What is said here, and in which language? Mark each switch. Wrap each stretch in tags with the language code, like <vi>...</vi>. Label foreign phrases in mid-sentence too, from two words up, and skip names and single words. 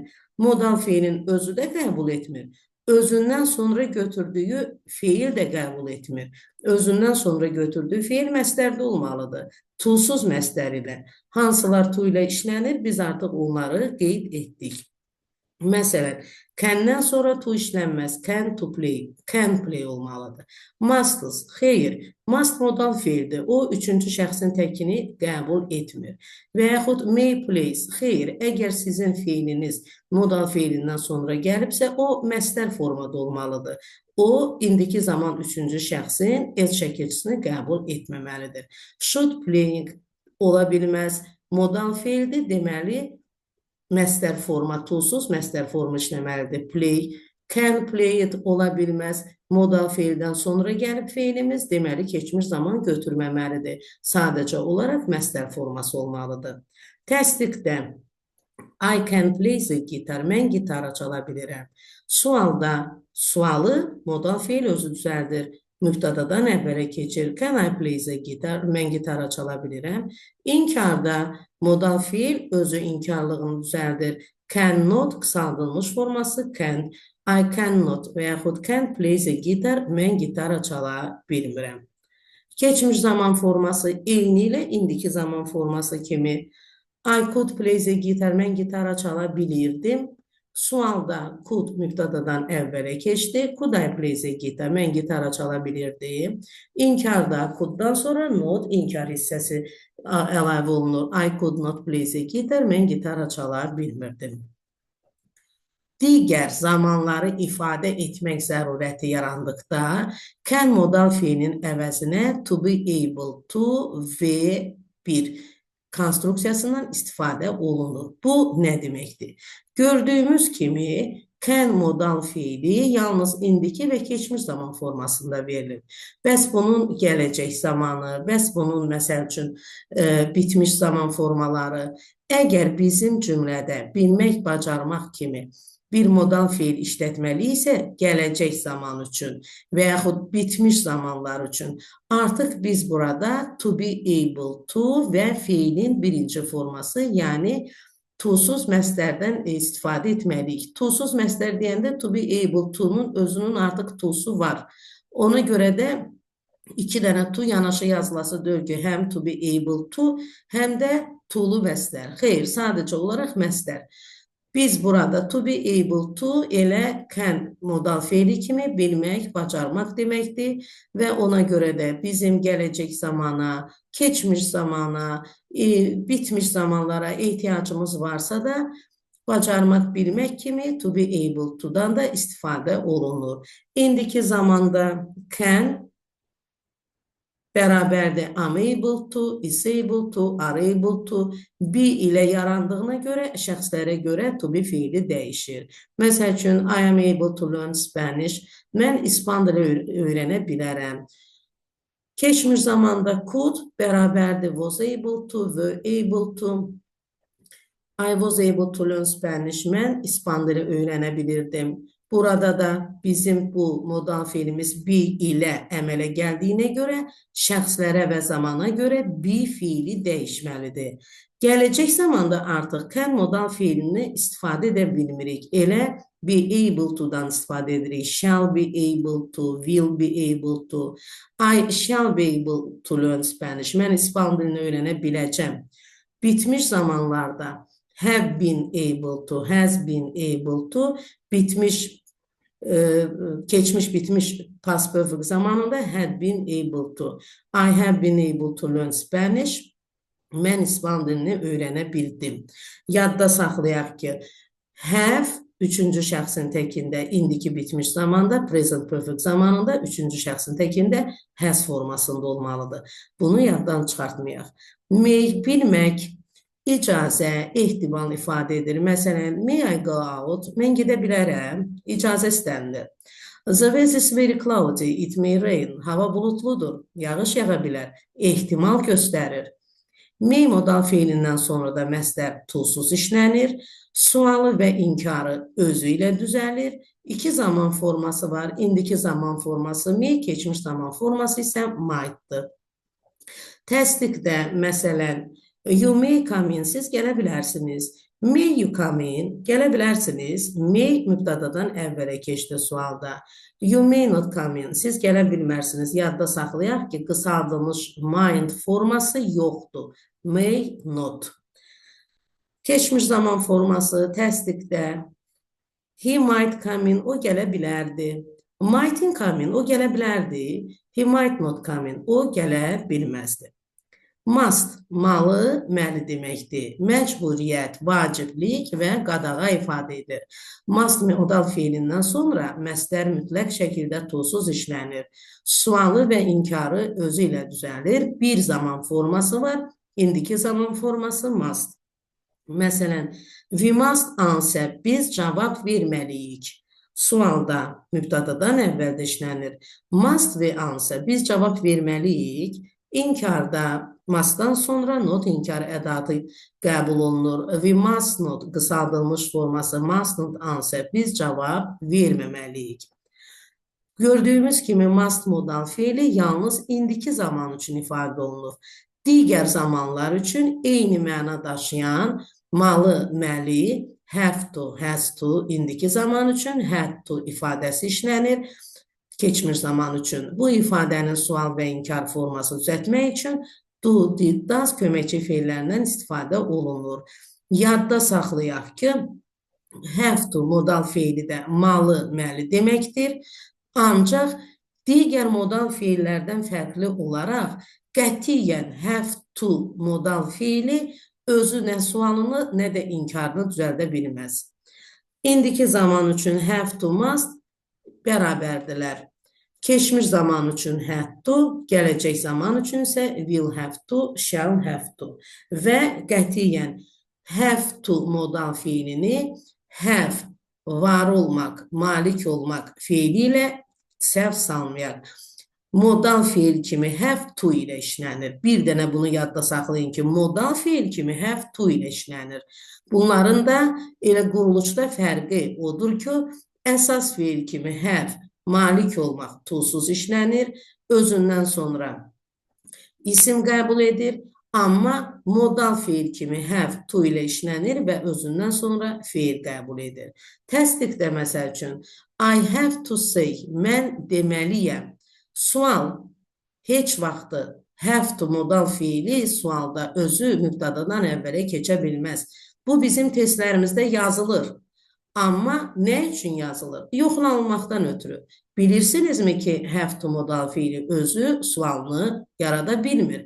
<az>Modal fiilin özü də qəbul etmir. Özündən sonra götürdüyü fiil də qəbul etmir. Özündən sonra götürdüyü fiil məstərdə olmalıdır. To-suz məstər ilə. Hansılar to ilə işlənir, biz artıq onları qeyd etdik. Məsələn, can-dən sonra to işlənməz.</az> <en>Can to play, can play olmalıdır.</en> <az>Must, xeyr, must modal fiildir. O, üçüncü şəxsin təkini qəbul etmir. Və yaxud</az> <en>may plays,</en> <az>xeyr, əgər sizin fiiliniz modal fiilindən sonra gəlibsə, o, məstər formada olmalıdır. O, indiki zaman üçüncü şəxsin el şəkilçisini qəbul etməməlidir.</az> <en>Should playing</en> <az>ola bilməz. Modal fiildir, deməli, məstər forma to-suz, məstər forma işləməlidir.</az> <en>Play, can play it</en> <az>ola bilməz. Modal fiildən sonra gəlib fiilimiz, deməli, keçmiş zaman götürməməlidir. Sadəcə olaraq məstər forması olmalıdır. Təsdiqdə,</az> <en>I can play the guitar,</en> <az>mən gitara çala bilirəm. Sualda, sualı modal fiil özü düzəldir. Mübtadadan əvvələ keçir.</az> <en>Can I play the guitar?</en> <az>Mən gitara çala bilirəm. İnkarda modal fiil özü inkarlığını düzəldir.</az> <en>Cannot</en> <az>qısaldılmış forması</az> <en>can. I cannot</en> <az>və yaxud</az> <en>can play the guitar.</en> <az>Mən gitara çala bilmirəm. Keçmiş zaman forması eyni ilə indiki zaman forması kimi.</az> <en>I could play the guitar.</en> <az>Mən gitara çala bilirdim. Sualda could mübtadadan əvvələ keçdi.</az> <en>Could I play the guitar?</en> <az>Mən gitara çala bilirdim. İnkarda coulddan sonra not inkar hissəsi əlavə olunur.</az> <en>I could not play the guitar.</en> <az>Mən gitara çala bilmirdim. Digər zamanları ifadə etmək zərurəti yarandıqda can modal fiilin əvəzinə</az> <en>to be able to</en> <az>və bir konstruksiyasından istifadə olunur. Bu nə deməkdir? Gördüyümüz kimi can modal fiili yalnız indiki və keçmiş zaman formasında verilir. Bəs bunun gələcək zamanı, bəs bunun məsəl üçün bitmiş zaman formaları, əgər bizim cümlədə bilmək, bacarmaq kimi bir modal fiil işlətməli isə gələcək zaman üçün və yaxud bitmiş zamanlar üçün artıq biz burada</az> <en>to be able to</en> <az>və fiilin birinci forması, yəni to-suz məstərdən istifadə etməliyik. To-suz məstər deyəndə</az> <en>to be able to-nun</en> <az>özünün artıq to-su var. Ona görə də iki dənə to yanaşı yazılası deyil ki, həm</az> <en>to be able to,</en> <az>həm də to-lu məstər. Xeyr, sadəcə olaraq məstər. Biz burada</az> <en>to be able to</en> <az>elə can modal fiili kimi bilmək, bacarmaq deməkdir və ona görə də bizim gələcək zamana, keçmiş zamana, bitmiş zamanlara ehtiyacımız varsa da bacarmaq, bilmək kimi</az> <en>to be able to'dan</en> <az>da istifadə olunur. İndiki zamanda can bərabərdir</az> <en>am able to, is able to, are able to,</en> <az>be ilə yarandığına görə, şəxslərə görə</az> <en>to be</en> <az>fiili dəyişir. Məsəl üçün,</az> <en>I am able to learn Spanish.</en> <az>Mən İspan dili öyrənə bilərəm. Keçmiş zamanda could bərabərdir</az> <en>was able to, were able to. I was able to learn Spanish.</en> <az>Mən İspan dili öyrənə bilirdim. Burada da bizim bu modal fiilimiz be ilə əmələ gəldiyinə görə şəxslərə və zamana görə be fiili dəyişməlidir. Gələcək zamanda artıq can modal fiilini istifadə edə bilmirik. Elə</az> <en>be able to'dan</en> <az>istifadə edirik.</az> <en>Shall be able to, will be able to. I shall be able to learn Spanish.</en> <az>Mən İspan dilini öyrənə biləcəm. Bitmiş zamanlarda</az> <en>have been able to, has been able to,</en> <az>bitmiş, keçmiş bitmiş</az> <en>past perfect zamanında had been able to. I have been able to learn Spanish.</en> <az>Mən İspan dilini öyrənə bildim. Yadda saxlayaq ki, have üçüncü şəxsin təkində indiki bitmiş zamanda,</az> <en>present perfect</en> <az>zamanında üçüncü şəxsin təkində has formasında olmalıdır. Bunu yaddan çıxartmayaq. May bilmək, icazə, ehtimal ifadə edir. Məsələn,</az> <en>may I go out?</en> <az>Mən gedə bilərəm. İcazə istənilir.</az> <en>The weather is very cloudy. It may rain.</en> <az>Hava bulutludur. Yağış yağa bilər. Ehtimal göstərir. May modal fiilindən sonra da məstər to-suz işlənir. Sualı və inkarı özü ilə düzəlir. İki zaman forması var. İndiki zaman forması may, keçmiş zaman forması isə might'dır. Təsdiqdə, məsələn,</az> <en>you may come in,</en> <az>siz gələ bilərsiniz.</az> <en>May you come in,</en> <az>gələ bilərsiniz. May mübtadadan əvvələ keçdi sualda.</az> <en>You may not come in,</en> <az>siz gələ bilmərsiniz. Yadda saxlayaq ki, qısaldılmış might forması yoxdur.</az> <en>May not.</en> <az>Keçmiş zaman forması təsdiqdə.</az> <en>He might come in,</en> <az>o gələ bilərdi.</az> <en>Might'in come in,</en> <az>o gələ bilərdi.</az> <en>He might not come in,</en> <az>o gələ bilməzdi. Must, malı, məli deməkdir. Məcburiyyət, vaciblik və qadağa ifadə edir. Must modal fiilindən sonra məstər mütləq şəkildə to-suz işlənir. Sualı və inkarı özü ilə düzəlir. Bir zaman forması var, indiki zaman forması must. Məsələn,</az> <en>we must answer,</en> <az>biz cavab verməliyik. Sualda mübtadadan əvvəldə işlənir. Must və answer, biz cavab verməliyik. İnkarda must'dan sonra not inkar ədatı qəbul olunur.</az> <en>We must not,</en> <az>qısaldılmış forması</az> <en>must not answer,</en> <az>biz cavab verməməliyik. Gördüyümüz kimi must modal fiili yalnız indiki zaman üçün ifadə olunur. Digər zamanlar üçün eyni məna daşıyan malı, məli,</az> <en>have to, has to,</en> <az>indiki zaman üçün</az> <en>had to</en> <az>ifadəsi işlənir. keçmiş zaman üçün. Bu ifadənin sual və inkar formasını düzəltmək üçün</az> <en>do, did, does</en> <az>köməkçi feillərindən istifadə olunur. Yadda saxlayaq ki,</az> <en>have to</en> <az>modal feili də malı, məli deməkdir. Ancaq digər modal feillərdən fərqli olaraq qətiyyən</az> <en>have to</en> <az>modal feili özü nə sualını, nə də inkarını düzəldə bilməz. İndiki zaman üçün</az> <en>have to,</en> <az>must bərabərdirlər. Keçmiş zaman üçün</az> <en>had to,</en> <az>gələcək zaman üçün isə</az> <en>will have to, shall have to.</en> <az>Və qətiyyən</az> <en>have to</en> <az>modal feilini have, var olmaq, malik olmaq feili ilə səhv salmayaq. Modal feil kimi</az> <en>have to</en> <az>ilə işlənir. Bir dənə bunu yadda saxlayın ki, modal feil kimi</az> <en>have to</en> <az>ilə işlənir. Bunların da elə quruluşda fərqi odur ki, əsas feil kimi have, malik olmaq to-suz işlənir, özündən sonra isim qəbul edir, amma modal feil kimi</az> <en>have to</en> <az>ilə işlənir və özündən sonra feil qəbul edir. Təsdiqdə məsəl üçün,</az> <en>I have to say,</en> <az>mən deməliyəm. Sual, heç vaxtı</az> <en>have to</en> <az>modal feili sualda özü mübtadadan əvvələ keçə bilməz. Bu bizim testlərimizdə yazılır. Amma nə üçün yazılır? Yoxlanılmaqdan ötürü. Bilirsinizmi ki,</az> <en>have to</en> <az>modal feili özü sualını yarada bilmir.</az>